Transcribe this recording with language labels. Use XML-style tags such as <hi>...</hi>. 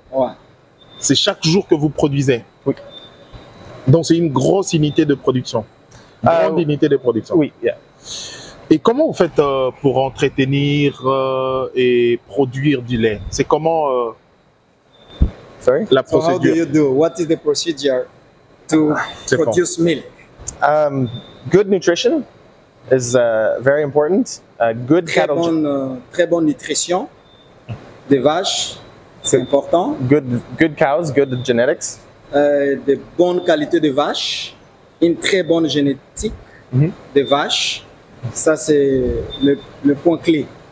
<fr>Ouais. C'est chaque jour que vous produisez? Oui. Donc c'est une grosse unité de production? Grande unité de production? Oui, yeah. Et comment vous faites pour entretenir et produire du lait? C'est comment</fr> <en>Sorry?</en> <fr>la</fr> <en>So how do</en> <fr>procédure?</fr> <en>you do? What is the procedure to produce milk? Good nutrition is very important. Good cattle.</en> <fr>Très bonne nutrition des vaches, c'est important.</fr> <en>Good cows, good genetics.</en> <fr>De bonnes qualités de vaches, une très bonne génétique de vaches. Ça, c'est le point clé.</fr>